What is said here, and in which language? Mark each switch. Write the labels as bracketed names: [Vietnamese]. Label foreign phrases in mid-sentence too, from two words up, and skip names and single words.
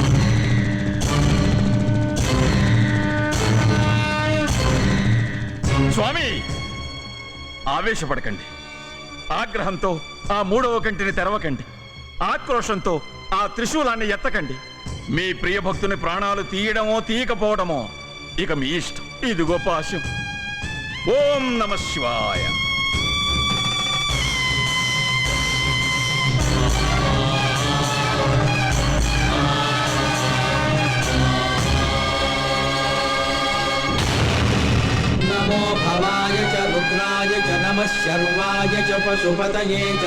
[Telugu] స్వామి, ఆవేశపడకండి. ఆగ్రహంతో ఆ మూడవ కంటిని తెరవకండి. ఆక్రోషంతో ఆ త్రిశూలాన్ని ఎత్తకండి. మీ ప్రియ భక్తుని ప్రాణాలు తీయడమో తీయకపోవడమో ఇక మీ ఇష్టం. ఇదిగో పాశం. [Sanskrit] ఓం నమ శివాయ. नमो भवाय च रुद्राय च नमः शर्वाय च पशुपतये च